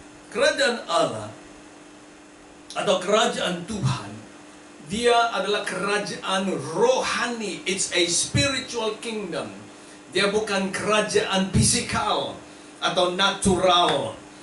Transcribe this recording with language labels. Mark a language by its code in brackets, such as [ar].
[id] Kerajaan Allah atau kerajaan Tuhan, dia adalah kerajaan rohani. [en] It's a spiritual kingdom. [id] Dia bukan kerajaan fisikal atau natural.